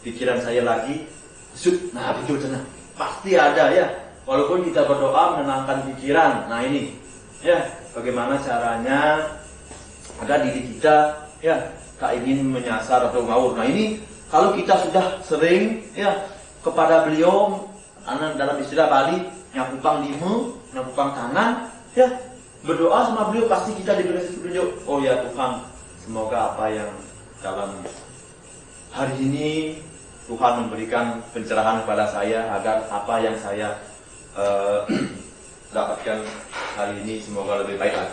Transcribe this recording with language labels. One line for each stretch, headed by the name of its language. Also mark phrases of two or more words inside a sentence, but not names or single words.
Indonesian: pikiran saya lagi, nah itu tenang, pasti ada ya. Walaupun kita berdoa menenangkan pikiran, nah ini ya bagaimana caranya agar diri kita ya tak ingin menyasar atau ngawur. Nah ini kalau kita sudah sering ya kepada beliau, dalam istilah Bali
Balinese: nyapupang lima, nyapupang kanan
Indonesian: ya, berdoa sama beliau pasti kita diberi petunjuk. Oh ya Tuhan, semoga apa yang dalam hari ini Tuhan memberikan pencerahan kepada saya agar apa yang saya dapatkan hari ini semoga lebih baik lagi.